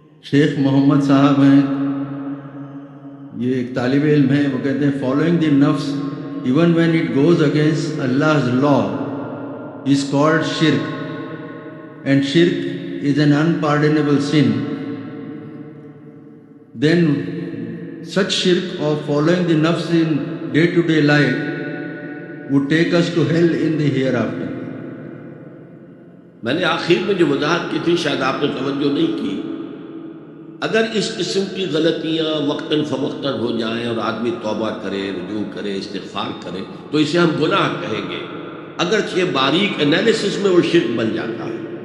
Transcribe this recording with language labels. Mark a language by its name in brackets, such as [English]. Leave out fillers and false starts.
[Urdu] شیخ محمد صاحب ہیں، یہ ایک طالب علم ہیں، وہ کہتے ہیں [English] Following the نفس even when it goes against Allah's law is called shirk, and shirk is an unpardonable sin. Then such shirk of following the nafs in day-to-day life would take us to hell in the hereafter. [Urdu] میں نے آخر میں جو وضاحت کی تھی شاید آپ نے توجہ نہیں کی. اگر اس قسم کی غلطیاں وقتاً فوقتاً ہو جائیں اور آدمی توبہ کرے، رجوع کرے، استغفار کرے، تو اسے ہم گناہ کہیں گے، اگرچہ باریک انالیسس میں وہ شرک بن جاتا ہے.